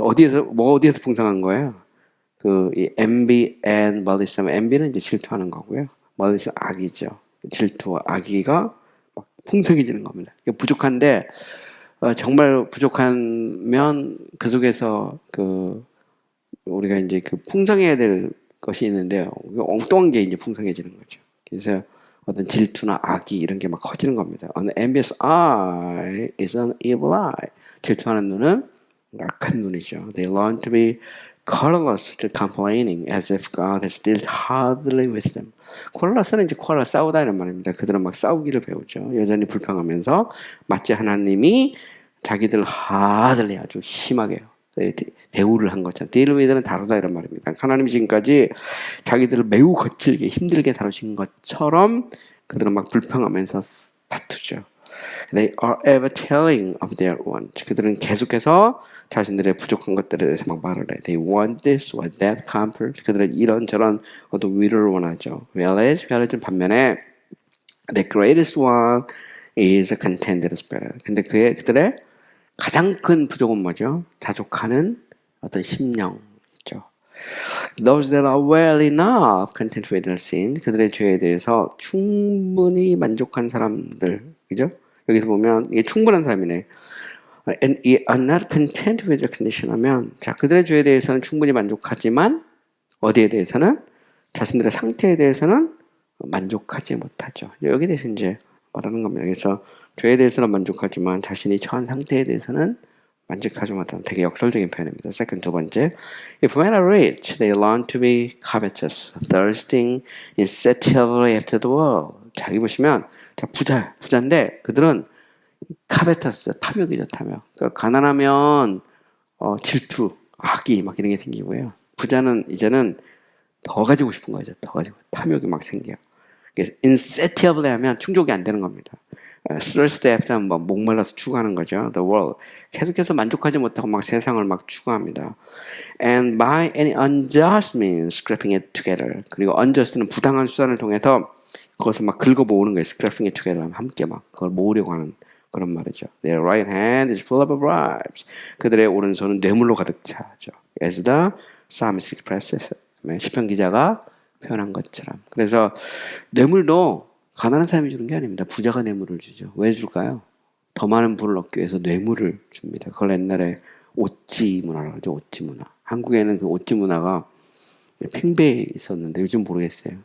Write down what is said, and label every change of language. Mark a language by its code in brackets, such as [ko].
[ko] 어디에서 풍성한 거예요? [en] 그 이 envy and malice. [ko] envy는 이제 질투하는 거고요. malice는 악이죠. 질투와 악의가 막 풍성해지는 겁니다. 부족한데 정말 부족하면 그 속에서 그 우리가 이제 그 풍성해야 될 것이 있는데요. 엉뚱한 게 이제 풍성해지는 거죠. 그래서 어떤 질투나 악이 이런 게 막 커지는 겁니다. [en] An envious eye is an evil eye. [ko] 질투하는 눈은 악한 눈이죠. [en] They learn to be colorless, still complaining, as if God has dealt hardly with them. [ko] colorless는 이제 quarrel, 싸우다 이런 말입니다. 그들은 막 싸우기를 배우죠. 여전히 불평하면서 마치 하나님이 자기들 hardly 아주 심하게 대우를 한 것처럼 deal with는 다루다 이런 말입니다. 하나님이 지금까지 자기들을 매우 거칠게 힘들게 다루신 것처럼 그들은 막 불평하면서 다투죠. [en] They are ever telling of their wants. [ko] 그들은 계속해서 자신들의 부족한 것들에 대해서 막 말을 해. [en] They want this or that comfort. [ko] 그들은 이런저런 어떤 위로를 원하죠. [en] whereas [ko] 반면에 [en] the greatest one is a contented spirit. [ko] 근데 그들의 가장 큰 부족은 뭐죠? 자족하는 어떤 심령이죠. [en] Those that are well enough content with their sin. [ko] 그들의 죄에 대해서 충분히 만족한 사람들. 그죠? 여기서 보면 이게 충분한 사람이네. [en] And are not content with their condition [ko] 하면 자, 그들의 죄에 대해서는 충분히 만족하지만 어디에 대해서는 자신들의 상태에 대해서는 만족하지 못하죠. 여기에 대해서 이제 말하는 겁니다. 그래서 죄에 대해서는 만족하지만 자신이 처한 상태에 대해서는 만족하지 못하는 되게 역설적인 표현입니다. second, 두 번째. [en] If men are rich, they learn to be covetous, thirsting insatiably after the world. [ko] 자, 여기 보시면 자, 부자인데 그들은 covetous, 탐욕이죠, 탐욕. 그러니까 가난하면 질투, 악이 막 이런 게 생기고요. 부자는 이제는 더 가지고 싶은 거죠. 더 가지고 탐욕이 막 생겨요. 그래서 insatiably 하면 충족이 안 되는 겁니다. thirsty after 뭐 목말라서 추구하는 거죠. [en] The world. [ko] 계속해서 만족하지 못하고 막 세상을 막 추구합니다. [en] And by any unjust means scraping it together. [ko] 그리고 unjust는 부당한 수단을 통해서 그것을 막 긁어 모으는 거예요. [en] scraping it together. [ko] 함께 막 그걸 모으려고 하는 그런 말이죠. [en] Their right hand is full of bribes. [ko] 그들의 오른손은 뇌물로 가득 차죠. [en] As the psalmist expresses. [ko] 시편 기자가 표현한 것처럼. 그래서 뇌물도 가난한 사람이 주는 게 아닙니다. 부자가 뇌물을 주죠. 왜 줄까요? 더 많은 부를 얻기 위해서 뇌물을 줍니다. 그걸 옛날에 오찌 문화라고 하죠. 오찌 문화. 한국에는 그 오찌 문화가 팽배해 있었는데 요즘 모르겠어요.